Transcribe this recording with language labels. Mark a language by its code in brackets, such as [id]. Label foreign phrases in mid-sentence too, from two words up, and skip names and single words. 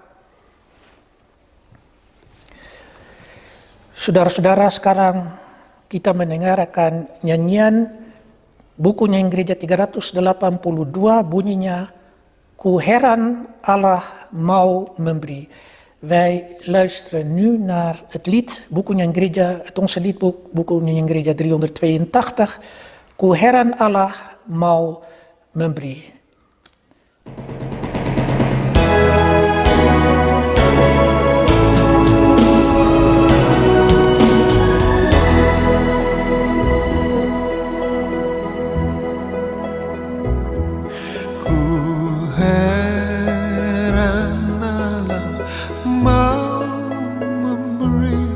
[id] Saudara-saudara, sekarang kita mendengarkan nyanyian buku nyanyian gereja 382, bunyinya Ku heran Allah mau memberi. [nl] Wij luisteren nu naar het lied, [id] buku nyanyian gereja, [nl] het onze liedboek, [id] buku nyanyian gereja 382, Ku heran Allah mau memberi. Ku heran Allah mau memberi